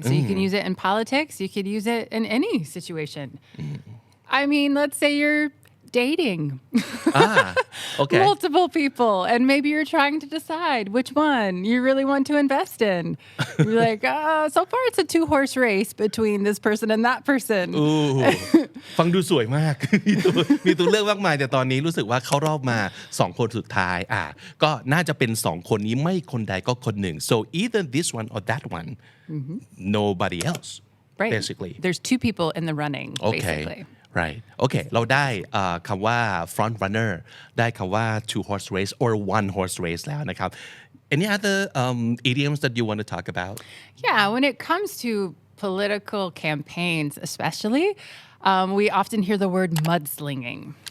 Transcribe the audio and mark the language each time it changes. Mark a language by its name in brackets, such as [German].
[English] So you can use it in politics, you could use it in any situation. I mean, let's say you're dating Okay. multiple people, and maybe you're trying to decide which one you really want to invest in. You're like, so far it's a two-horse race between this person and that person. [Thai] ฟังดูสวยมาก มีตัวเลือกมากมายแต่ตอนนี้รู้สึกว่าเข้ารอบมา2คนสุดท้ายก็น่าจะเป็น2คนนี้ไม่คนใดก็คนหนึ่ง [English] so either this one or that one nobody else Right. basically There's 2 people in the running, okay basically. right okay [Thai] เราได้คำว่า [English] front runner [Thai] ได้คำว่า [English] two horse race or one horse race [Thai] แล้วนะครับ [English] any other idioms that you want to talk about Yeah, when it comes to political campaigns especially, we often hear the word mudslinging.